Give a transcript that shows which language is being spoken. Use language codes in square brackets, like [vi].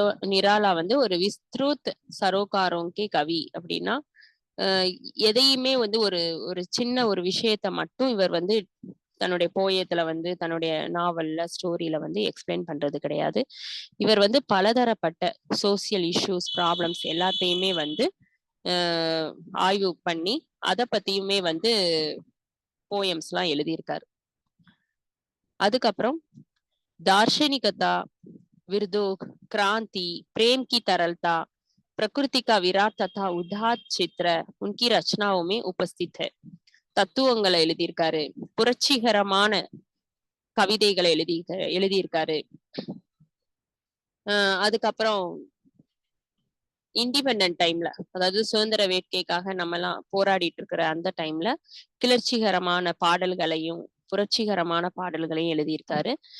[ta] நிராலா வந்து ஒரு விஸ்த்ருத் சரோகாரோங்கி கவி அப்படின்னா எதையுமே வந்து ஒரு சின்ன ஒரு விஷயத்த மட்டும் இவர் வந்து தன்னுடைய போயத்துல வந்து தன்னுடைய நாவல்ல ஸ்டோரியில வந்து எக்ஸ்பிளைன் பண்றது கிடையாது. இவர் வந்து பலதரப்பட்ட சோசியல் இஷ்யூஸ், ப்ராப்ளம்ஸ் எல்லாத்தையுமே வந்து ஆய்வு பண்ணி அதை பத்தியுமே வந்து போயம்ஸ் எல்லாம் எழுதியிருக்காரு. அதுக்கப்புறம் [hi] दार्शनिकता, विरदोग, क्रांति, प्रेम की तरलता, प्रकृति का विराट तथा उदात्त चित्र उनकी रचनाओं में उपस्थित है. [ta] தத்துவங்களை எழுதியிருக்காரு. புரட்சிகரமான கவிதைகளை எழுதியிருக்காரு. அதுக்கப்புறம் இண்டிபெண்டன்ட் டைம்ல, அதாவது சுதந்திர வேட்கைக்காக நம்ம எல்லாம் போராடிட்டு இருக்கிற அந்த டைம்ல கிளர்ச்சிகரமான பாடல்களையும் புரட்சிகரமான பாடல்களையும் எழுதியிருக்காரு.